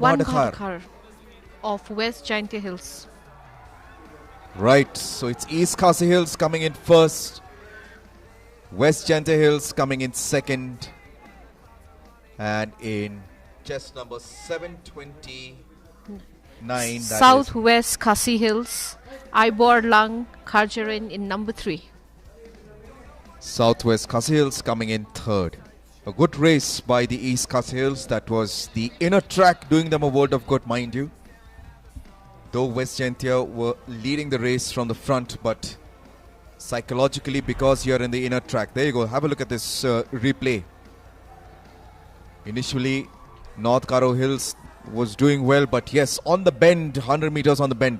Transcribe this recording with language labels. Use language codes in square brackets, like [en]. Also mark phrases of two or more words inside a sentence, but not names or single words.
[en] Bhadakar of West Jaintia Hills. Right, so it's East Khasi Hills coming in first. West Jaintia Hills coming in second. And in chest number 729. Southwest Khasi Hills, Ibor Lang Kharjarin in number 3. Southwest Khasi Hills coming in third. A good race by the East Khasi Hills. That was the inner track doing them a world of good, mind you. Though West Jaintia were leading the race from the front, but psychologically, because you're in the inner track. There you go. Have a look at this replay. Initially, North Garo Hills was doing well, but yes, on the bend, 100 meters on the bend.